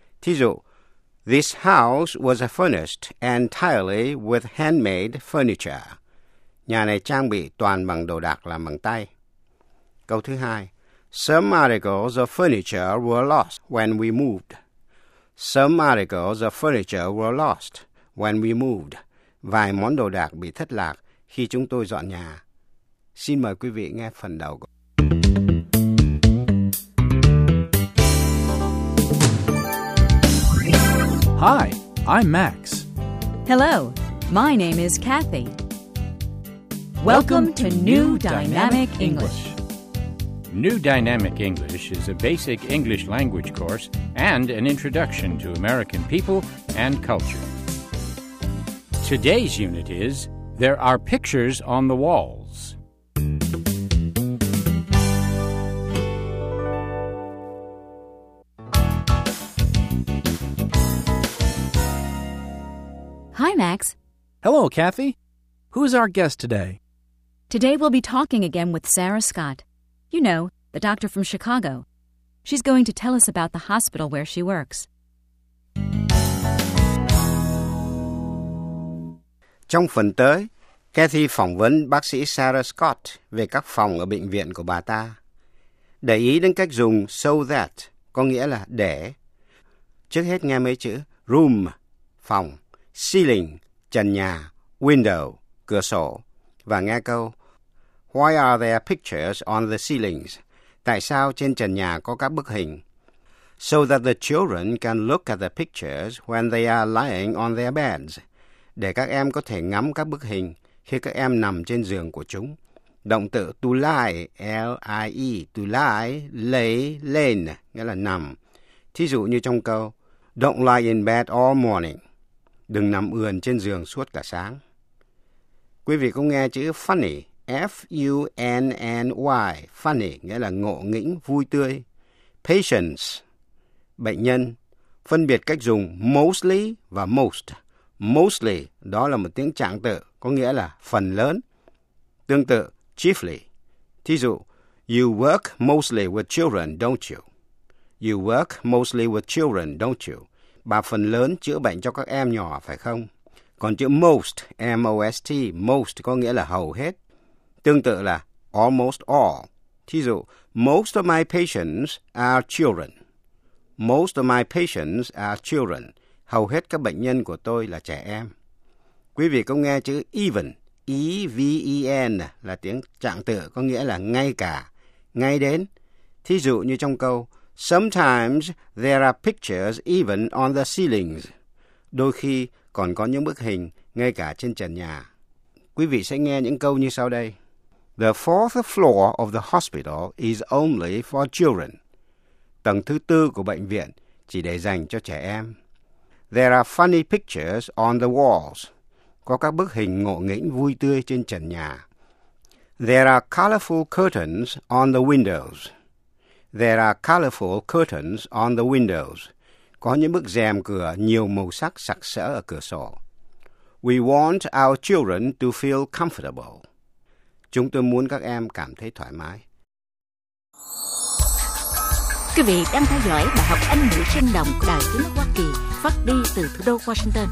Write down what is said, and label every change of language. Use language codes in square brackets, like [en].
[vi] Thí dụ, [en] this house was furnished entirely with handmade furniture. [vi] Nhà này trang bị toàn bằng đồ đạc làm bằng tay. Câu thứ hai. [en] Some articles of furniture were lost when we moved. Some articles of furniture were lost when we moved. [vi] Vài món đồ đạc bị thất lạc khi chúng tôi dọn nhà. Xin mời quý vị nghe phần đầu. [en] Hi, I'm Max. Hello, my name is Kathy. Welcome to New Dynamic English. New Dynamic English is a basic English language course and an introduction to American people and culture. Today's unit is There Are Pictures on the Walls. Hi, Max. Hello, Kathy. Who's our guest today? Today we'll be talking again with Sarah Scott. You know, the doctor from Chicago. She's going to tell us about the hospital where she works. [vi] Trong phần tới, Kathy phỏng vấn bác sĩ Sarah Scott về các phòng ở bệnh viện của bà ta. Để ý đến cách dùng [en] so that, [vi] có nghĩa là để. Trước hết nghe mấy chữ room, phòng. Ceiling, trần nhà, window, cửa sổ. Và nghe câu, [en] why are there pictures on the ceilings? [vi] Tại sao trên trần nhà có các bức hình? [en] So that the children can look at the pictures when they are lying on their beds. [vi] Để các em có thể ngắm các bức hình khi các em nằm trên giường của chúng. Động từ to lie, L-I-E, [en] to lie, lay, lain, [vi] nghĩa là nằm. Thí dụ như trong câu, [en] don't lie in bed all morning. [vi] Đừng nằm ườn trên giường suốt cả sáng. Quý vị có nghe chữ funny, F-U-N-N-Y, funny, nghĩa là ngộ nghĩnh, vui tươi. Patience, bệnh nhân, phân biệt cách dùng mostly và most. Mostly, đó là một tiếng trạng từ, có nghĩa là phần lớn. Tương tự, chiefly. Thí dụ, [en] you work mostly with children, don't you? You work mostly with children, don't you? [vi] Bà phần lớn chữa bệnh cho các em nhỏ, phải không? Còn chữ most, M-O-S-T, most có nghĩa là hầu hết. Tương tự là [en] almost all. [vi] Thí dụ, [en] most of my patients are children. Most of my patients are children. [vi] Hầu hết các bệnh nhân của tôi là trẻ em. Quý vị có nghe chữ even, E-V-E-N là tiếng trạng từ có nghĩa là ngay cả, ngay đến. Thí dụ như trong câu, [en] sometimes there are pictures even on the ceilings. [vi] Đôi khi còn có những bức hình ngay cả trên trần nhà. Quý vị sẽ nghe những câu như sau đây. [en] The fourth floor of the hospital is only for children. [vi] Tầng thứ tư của bệnh viện chỉ để dành cho trẻ em. [en] There are funny pictures on the walls. [vi] Có các bức hình ngộ nghĩnh vui tươi trên trần nhà. [en] There are colorful curtains on the windows. There are colorful curtains on the windows. [vi] Có những bức rèm cửa nhiều màu sắc sặc sỡ ở cửa sổ. [en] We want our children to feel comfortable. [vi] Chúng tôi muốn các em cảm thấy thoải mái. Quý vị đang theo dõi bài học Anh ngữ sinh động của Đài Tiếng Hoa Kỳ phát đi từ thủ đô Washington.